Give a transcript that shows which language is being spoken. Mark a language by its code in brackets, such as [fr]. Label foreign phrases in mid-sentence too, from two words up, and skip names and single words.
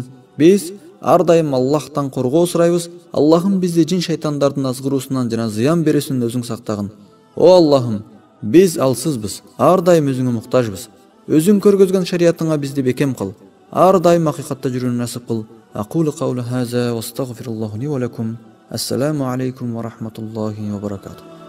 [ky] Биз ар дайым Аллахтан коргоо сурайбыз. Аллахым бизди жин шайтандардын азгыруусунан жана зыян берүүсүнөн өзүң сактагын. О Аллахым, биз алсызбыз, ар дайым өзүңө муктажбыз. Өзүң көргөзгөн шариятыңа бизди бекем кыл. Ар дайым акыйкатта жүрүүнү насып кыл. [ar] أقول قولا هذا وأستغفر الله لي ولكم. السلام عليكم ورحمة الله وبركاته.